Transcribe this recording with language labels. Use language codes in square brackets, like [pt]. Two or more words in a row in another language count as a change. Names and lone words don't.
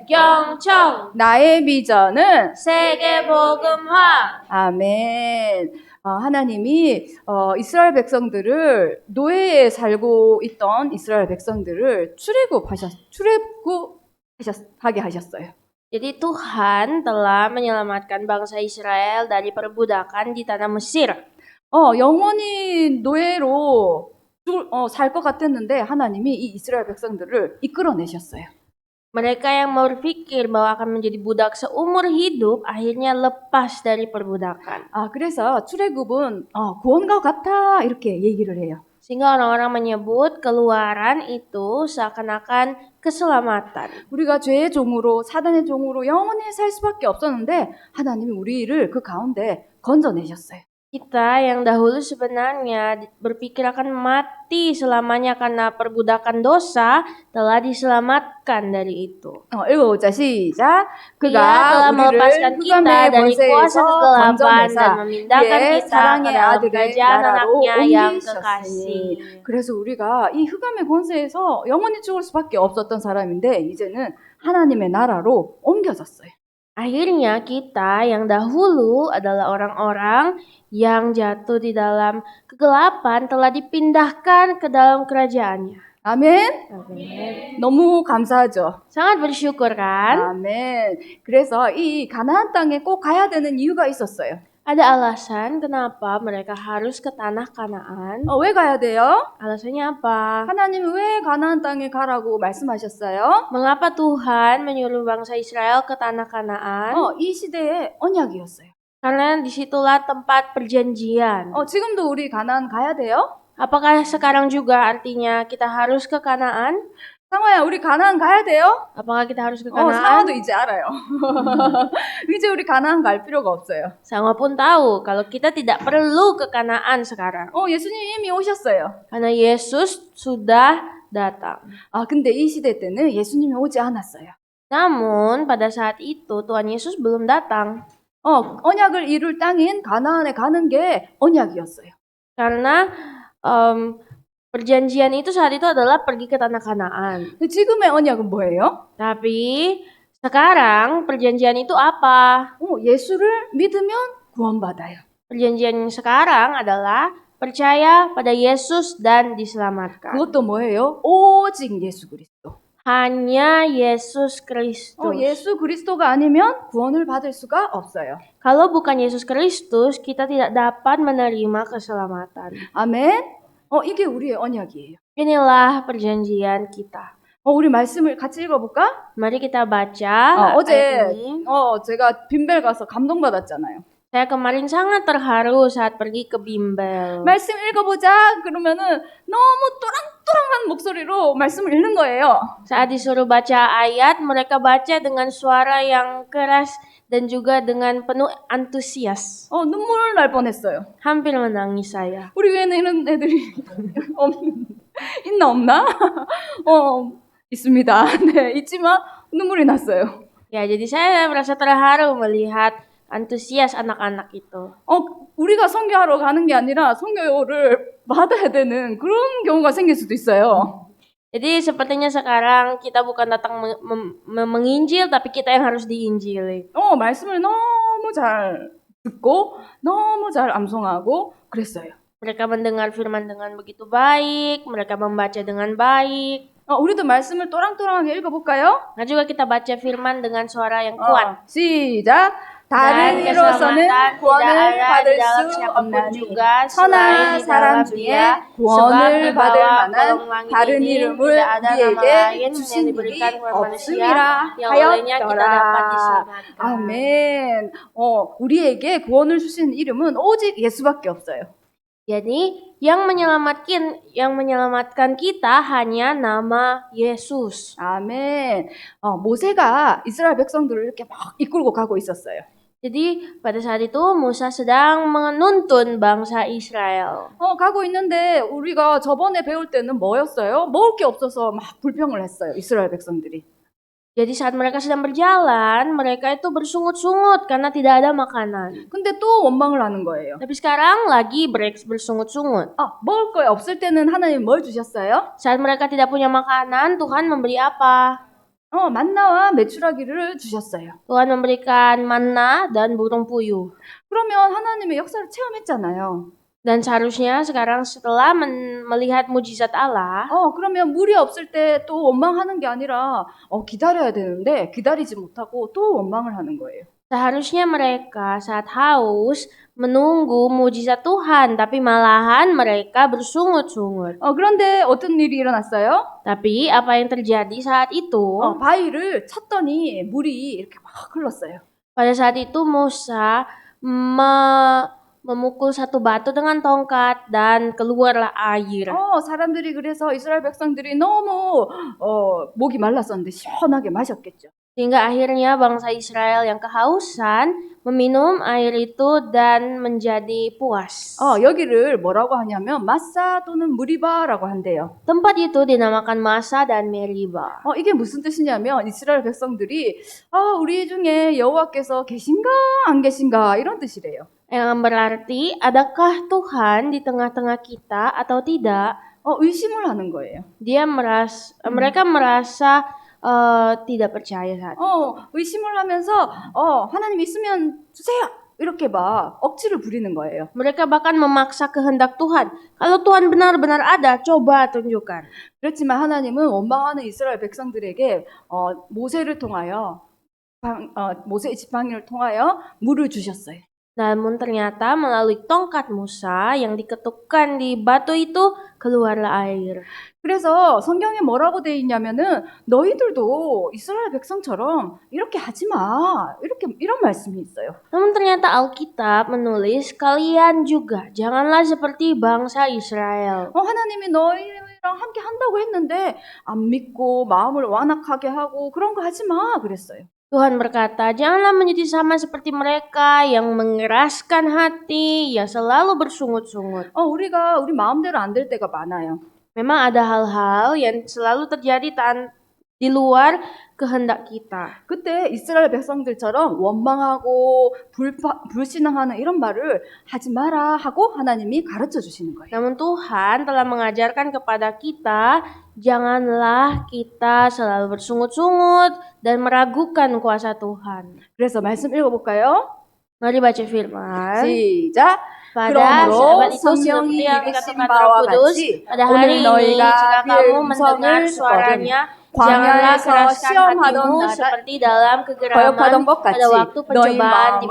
[ko] 경청, 나의 비전은 세계 복음화. 아멘. 하나님이 이스라엘 백성들을 노예에 살고 있던 이스라엘 백성들을 출애굽하게 하셨어요. [id] Jadi Tuhan telah menyelamatkan bangsa Israel dari perbudakan di tanah Mesir. [ko] 영원히 노예로 살 것 같았는데 하나님이 이 이스라엘 백성들을 이끌어내셨어요. [id] Mereka yang berpikir bahwa akan menjadi budak seumur hidup akhirnya lepas dari perbudakan. [ko] 그래서 출애굽은 구원과 같아 이렇게 얘기를 해요. [id] Sehingga orang-orang menyebut keluaran itu seakan-akan keselamatan. [ko] 우리가 죄의 종으로 사단의 종으로 영원히 살 수밖에 없었는데 하나님이 우리를 그 가운데 건져내셨어요. [id] Kita yang dahulu sebenarnya berpikir akan mati selamanya karena perbudakan dosa telah diselamatkan dari itu. [ko] 읽어보자. 시작. [id] Dia [ko] 그가 [id] telah [ko] 우리를 [id] melepaskan kita [ko] 흑암의 [id] dari kuasa [ko] 권세에서 [id] kegelapan dan [ko] 건져내사 [id] memindahkan [ko] 그의 [id] kita ke [ko] 사랑의 [id] dalam [ko] 아들의 [id] kerajaan [ko] 나라로 [id] anaknya yang [ko] 옮기셨으니. [id] kekasih. [ko] 그래서 우리가 이 흑암의 권세에서 영원히 죽을 수밖에 없었던 사람인데 이제는 하나님의 나라로 옮겨졌어요. [id] Akhirnya kita yang dahulu adalah orang-orang yang jatuh di dalam kegelapan telah dipindahkan ke dalam kerajaannya. [ko] 아멘. [id] Amin. [ko] 너무 감사하죠. [id] Sangat bersyukur kan? [ko] 아멘. 그래서 이 가나안 땅에 꼭 가야 되는 이유가 있었어요. [id] Ada alasan kenapa mereka harus ke tanah Kanaan. [ko] 왜 가야 돼요? [id] Alasannya apa? [ko] 하나님이 왜 가나안 땅에 가라고 말씀하셨어요? [id] Mengapa Tuhan menyuruh bangsa Israel ke tanah Kanaan? [ko] 이 시대의 언약이었어요. [id] Karena disitulah tempat perjanjian. [ko] 지금도 우리 가나안 가야 돼요? [id] Apakah sekarang juga artinya kita harus ke Kanaan? [ko] 상화야, 우리 가나안 가야 돼요? [id] Apakah kita harus ke [ko] 상화도 [id] Kanaan? [ko] 이제 알아요. 이제 우리 가나안 갈 필요가 없어요. [id] Sama pun tahu kalau kita tidak perlu ke Kanaan sekarang. [ko] 예수님 이미 오셨어요. [id] Karena Yesus sudah datang. [ko] 근데 이 시대 때는 예수님이 오지 않았어요. [id] Namun pada saat itu Tuhan Yesus belum datang. [ko] 언약을 이룰 땅인 가나안에 가는 게 언약이었어요. [id] Karena perjanjian itu saat itu adalah pergi ke tanah Kanaan. [ko] 근데 지금의 언약은 뭐예요? [id] Tapi sekarang perjanjian itu apa? [ko] 예수를 믿으면 구원받아요. [id] Perjanjian yang sekarang adalah percaya pada Yesus dan diselamatkan. [ko] 그것도 뭐예요? 오직 예수 그리스도. [id] Hanya Yesus Kristus. [ko] 예수 그리스도가 아니면 구원을 받을 수가 없어요. [id] Kalau bukan Yesus Kristus, kita tidak dapat menerima keselamatan. [ko] 아멘. 이게 우리의 언약이에요. [id] Inilah perjanjian kita. [ko] 우리 말씀을 같이 읽어볼까? [id] Mari kita baca [ko] 어제 [id] ayat ini. [ko] 제가 빈벨 가서 감동받았잖아요. [id] Saya kemarin sangat terharu saat pergi ke bimbel. [ko] 말씀 읽어보자 그러면은 너무 또랑또랑한 목소리로 말씀을 읽는 거예요. [id] Saat disuruh baca ayat, mereka baca dengan suara yang keras dan juga dengan penuh antusias. [ko] 눈물 날 뻔했어요. [id] Hampir menangis saya. [ko] 우리 교회는 이런 애들이 있나 없나? 있습니다. 네, 있지만 눈물이 났어요. [id] Ya, jadi saya merasa terharu melihat antusias anak-anak itu. [ko] 우리가 선교하러 가는 게 아니라 선교를 받아야 되는 그런 경우가 생길 수도 있어요. [id] Jadi sepertinya sekarang kita bukan datang menginjil, tapi kita yang harus diinjili. [ko] 말씀을 너무 잘 듣고 너무 잘 암송하고 그랬어요. [id] Mereka mendengar firman dengan begitu baik, mereka membaca dengan baik. [ko] 우리도 말씀을 또랑또랑하게 읽어볼까요? [id] Nah juga kita baca firman dengan suara yang kuat. [ko] 시작. 다른 이로서는 [id] keselamatan tidak [ko] 구원을 [id] ada di [ko] 받을 [id] dalam [ko] 수 [id] siapapun [ko] 없나니 [id] juga selain [ko] 천하 [id] di [ko] 사람 [id] dalam [ko] 중에 [id] Dia, sebab [ko] 구원을 [id] di [ko] 받을 [id] bawah [ko] 만한 [id] kolong langit [ko] 다른 [id] ini [ko] 이름을 [id] tidak ada nama [ko] 우리에게 [id] lain yang [ko] 주신 [id] diberikan [ko] 일이 [id] kepada manusia [ko] 없음이라 [id] yang olehnya kita dapat [ko] 하였더라. [id] diselamatkan. [ko] 아멘. 우리에게 구원을 주신 이름은 오직 예수밖에 없어요. [id] Jadi yang menyelamatkan kita hanya nama Yesus. [ko] 아멘. 모세가 이스라엘 백성들을 이렇게 막 이끌고 가고 있었어요. [id] Jadi pada saat itu Musa sedang menuntun bangsa Israel. [ko] 가고 있는데 우리가 저번에 배울 때는 뭐였어요? 먹을 게 없어서 막 불평을 했어요. 이스라엘 백성들이. [id] Jadi saat mereka sedang berjalan, mereka itu bersungut-sungut karena tidak ada makanan. [ko] 근데 또 원망을 하는 거예요. [id] Tapi sekarang lagi bersungut-sungut. [ko] 먹을 거 없을 때는 하나님 뭘 주셨어요? [id] Saat mereka tidak punya makanan, Tuhan memberi apa? [ko] 만나와 메추라기를 주셨어요. [id] Tuhan memberikan manna dan burung puyuh. [ko] 그러면 하나님의 역사를 체험했잖아요. [id] Dan seharusnya sekarang setelah melihat mujizat Allah, [ko] 그러면 물이 없을 때 또 원망하는 게 아니라 기다려야 되는데 기다리지 못하고 또 원망을 하는 거예요. [id] seharusnya mereka saat haus menunggu mujizat Tuhan, tapi malahan mereka bersungut-sungut. [ko] 그런데 어떤 일이 일어났어요? [id] Tapi apa yang terjadi saat itu? [ko] 바위를 쳤더니 물이 이렇게 막 흘렀어요. [id] Pada saat itu Musa memukul satu batu dengan tongkat dan keluarlah air. [ko] 사람들이 그래서 이스라엘 백성들이 너무 목이 말랐었는데 시원하게 마셨겠죠. [id] Sehingga akhirnya bangsa Israel yang kehausan meminum air itu dan menjadi puas. [ko] 여기를 뭐라고 하냐면 마사 또는 무리바라고 한대요. [id] Tempat itu dinamakan Masa dan Meriba. [ko] 이게 무슨 뜻이냐면 이스라엘 백성들이 우리 중에 여호와께서 계신가 안 계신가 이런 뜻이래요. [id] Yang berarti adakah Tuhan di tengah-tengah kita atau tidak? [ko] 의심을 하는 거예요. [id] mereka merasa tidak percaya saat [ko] 의심을 하면서 하나님 있으면 주세요. 이렇게 막 억지를 부리는 거예요. [id] mereka bahkan memaksa kehendak Tuhan. Kalau Tuhan benar-benar ada, coba tunjukkan. [ko] 그렇지만 하나님은 원망하는 이스라엘 백성들에게 모세를 통하여 모세의 지팡이를 통하여 물을 주셨어요. [id] Namun ternyata melalui tongkat Musa yang diketukkan di batu itu keluarlah air. [ko] 그래서 성경에 뭐라고 돼 있냐면은 너희들도 이스라엘 백성처럼 이렇게 하지 마. 이런 말씀이 있어요. [id] Namun ternyata Alkitab menulis kalian juga janganlah seperti bangsa Israel. [ko] 하나님이 너희랑 함께 한다고 했는데 안 믿고 마음을 완악하게 하고 그런 거 하지 마 그랬어요. [id] Tuhan berkata, janganlah menjadi sama seperti mereka yang mengeraskan hati, yang selalu bersungut-sungut. [ko] 우리 마음대로 안 될 때가 많아요. [id] Memang ada hal-hal yang selalu terjadi di luar kehendak kita. [ko] 그때 이스라엘 백성들처럼 원망하고 불신앙하는 이런 말을 하지 마라 하고 하나님이 가르쳐 주시는 거예요. [id] Namun Tuhan telah mengajarkan kepada kita, janganlah kita selalu bersungut-sungut dan meragukan kuasa Tuhan. [ko] 그래서 말씀 읽어볼까요? [id] Mari baca firman. [ko] 시작. [id] Pada [ko] 그러므로 [id] sahabat itu [ko] 성령이 [id] seperti yang [ko] 이르신 [id] dikatakan [ko] 바와 [id] Roh Kudus, [ko] 같이 [id] pada [ko] 오늘 [id] hari ini [ko] 너희가 [id] jika [ko] 그의 [id] kamu [ko] 음성을 [id] mendengar [ko] 듣거든 [id] suaranya, janganlah [ko] 광야에서 [id] keraskan [ko] 시험하던 [id] hatimu [ko] 나라 [id] seperti dalam kegeraman [ko] 거역하던 것 같이 [id] pada waktu [ko] 너희 [id] pencobaan di padang